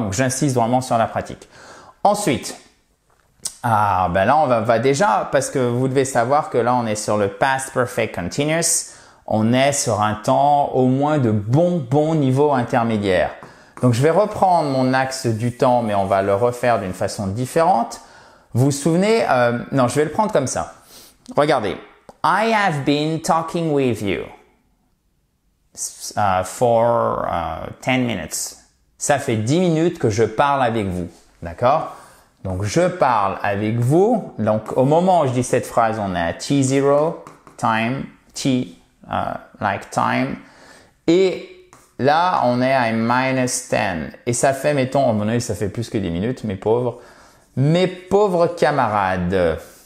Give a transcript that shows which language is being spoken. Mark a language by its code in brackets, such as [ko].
[fr] Donc, j'insiste vraiment sur la pratique. Ensuite, là, on va déjà, parce que vous devez savoir que là, on est sur le past perfect continuous. On est sur un temps au moins de bon niveau intermédiaire. Donc, je vais reprendre mon axe du temps, mais on va le refaire d'une façon différente. Vous vous souvenez, non, je vais le prendre comme ça. Regardez. [en] I have been talking with you for 10 minutes. [fr] Ça fait 10 minutes que je parle avec vous. D'accord? Donc, je parle avec vous. Donc, au moment où je dis cette phrase, on est à T0, time, T, like time. Et là, on est à minus 10. Et ça fait, mettons, à mon avis, ça fait plus que 10 minutes, mes pauvres camarades.